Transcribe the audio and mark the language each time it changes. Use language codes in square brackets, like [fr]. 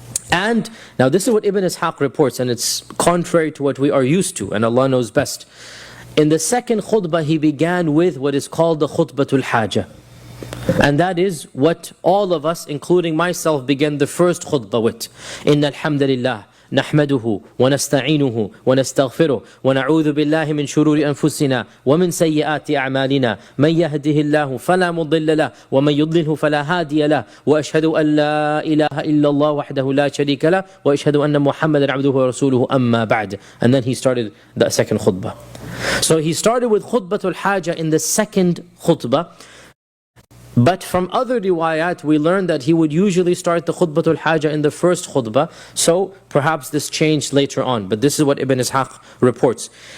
[en] And now this is what Ibn Ishaq reports, and it's contrary to what we are used to, and Allah knows best. In the second khutbah, he began with what is called the khutbatul haja. And that is what all of us, including myself, began the first khutbah with. [ar] Inna alhamdulillah. نحمده ونستعينه ونستغفره ونعوذ بالله من شرور أنفسنا ومن سيئات أعمالنا من يهده الله فلا مضل له ومن يضلله فلا هادي له وأشهد أن لا إله إلا الله وحده لا شريك له وأشهد أن محمدا عبده ورسوله أما بعد. [en] And then he started the second khutbah. So he started with khutbatul haja in the second khutbah. But from other riwayat, we learned that he would usually start the khutbatul haja in the first khutbah. So perhaps this changed later on. But this is what Ibn Ishaq reports.